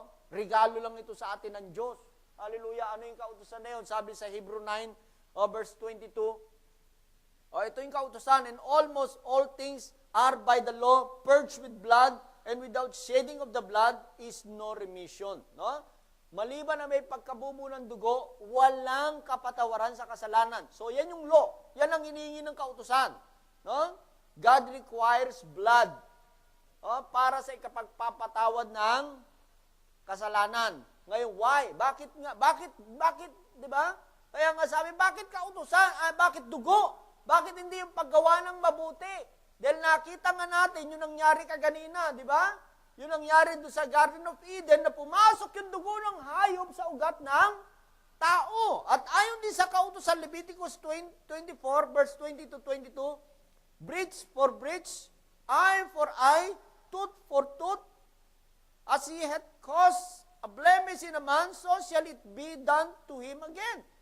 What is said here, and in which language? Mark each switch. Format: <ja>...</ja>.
<tl>Regalo lang ito sa atin ng Diyos. Hallelujah. Ano yung kautusan na yun? Sabi sa Hebrew 9, verse 22, ito yung kautusan,</tl> <en>and almost all things are by the law purged with blood, and without shedding of the blood is no remission. No?</en> <tl>Maliban na may pagkabubo ng dugo, walang kapatawaran sa kasalanan. So yan yung law. Yan ang hinihingi ng kautusan. No?</tl> <en>God requires blood</en> <tl>para sa ikapagpapatawad ng kasalanan. Ngayon, why? Bakit nga? Bakit, di ba? Kaya nga sabi, bakit kautusan? Bakit dugo? Bakit hindi yung paggawa ng mabuti? Dahil nakita nga natin yung nangyari kaganina, di ba? Yung nangyari doon sa Garden of Eden na pumasok yung dugo ng hayop sa ugat ng tao. At ayon din sa kautusan Leviticus 24, verse 20 to 22,</tl> <en>breach for breach, eye for eye, tooth for tooth, as he had caused a blemish in a man, so shall it be done to him again.</en>